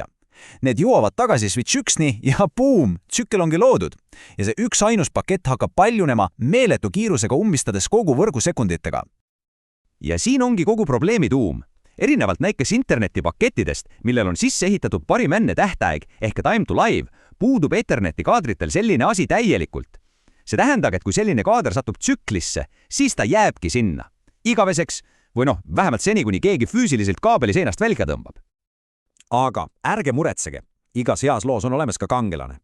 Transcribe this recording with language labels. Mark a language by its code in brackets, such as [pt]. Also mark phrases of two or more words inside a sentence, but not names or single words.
[et] Need jõuavad tagasi Switch 1-ni ja boom, tsükkel ongi loodud. Ja see üks ainus pakett hakkab paljunema meeletu kiirusega ummistades kogu võrgu sekunditega. Ja siin ongi kogu probleemi tuum. Erinevalt näiteks internetipakettidest, millel on sisse ehitatud parim enne tähtaeg ehk [en] time to live, [et] puudub Etherneti kaadritel selline asi täielikult. See tähendab, et kui selline kaader satub tsüklisse, siis ta jääbki sinna. Igaveseks või vähemalt seni, kuni keegi füüsiliselt kaabeli seinast välja tõmbab. Aga ärge muretsege, igas heas loos on olemas ka kangelane.